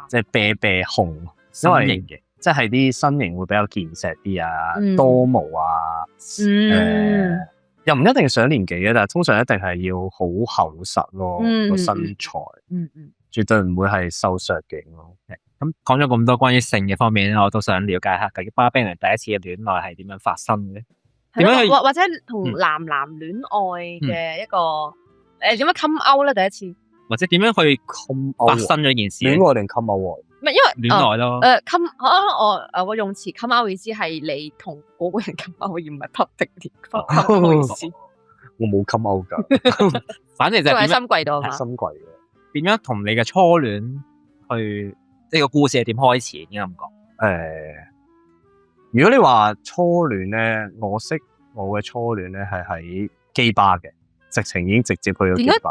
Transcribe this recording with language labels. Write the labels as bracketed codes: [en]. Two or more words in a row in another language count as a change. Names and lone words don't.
[yue] 即係啤啤熊，因為型嘅，即係啲身形會比較健碩啲啊，多毛啊，又唔一定上年紀嘅，但係通常一定係要好厚實咯，個身材，絕對唔會係瘦削型咯。咁講咗咁多關於性嘅方面咧，我都想了解下究竟巴比倫第一次嘅戀愛係點樣發生嘅？點樣去或者同男戀愛嘅一個點樣 [en] come out [yue] 咧？第一次或者點樣去發生咗件事？戀愛定 [en] come out？ [yue] 唔係因為戀愛咯。我用詞 [en] come out [yue] 意思係你同嗰個人 [en] come out， [yue] 而唔係 public 意思。我冇 [en] come out [yue] 㗎，反正就係喺心櫃度啊嘛。心櫃嘅。點樣同你嘅初戀去呢個故事係點開始？應該咁講。如果你話初戀咧，我識我嘅初戀咧係喺基吧嘅，直情已經直接去咗基吧。